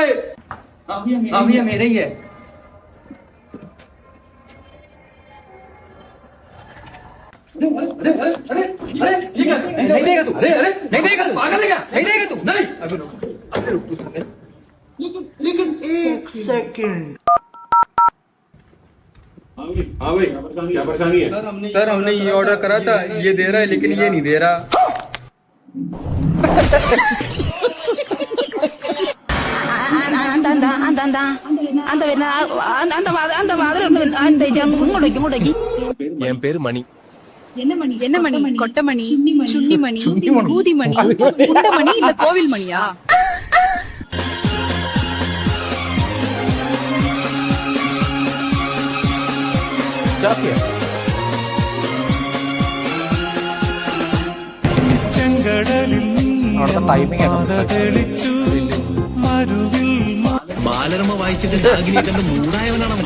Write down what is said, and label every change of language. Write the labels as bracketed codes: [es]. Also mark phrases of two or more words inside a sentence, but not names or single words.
[hi] भैया मेरे ही है। अरे ये क्या? नहीं देगा तू? अरे नहीं देगा तू? पागल है क्या? नहीं देगा तू? नहीं। अभी रुक लेकिन एक सेकंड। हाँ भाई, क्या परेशानी है? सर हमने ये ऑर्डर करा था, ये दे रहा है लेकिन ये नहीं दे रहा। [ta] என் பேரு மணி. என்ன மணி? கொட்டமணி, சுன்னிமணி, ஊதிமணி, குண்டமணி இல்ல கோவில் மணியா? [ml] അവിടുത്തെ ടൈമിംഗ് ബാലരമ വായിച്ചിട്ട് ഡാഗിനെ കണ്ട് മൂടായവനാണ് അവൻ.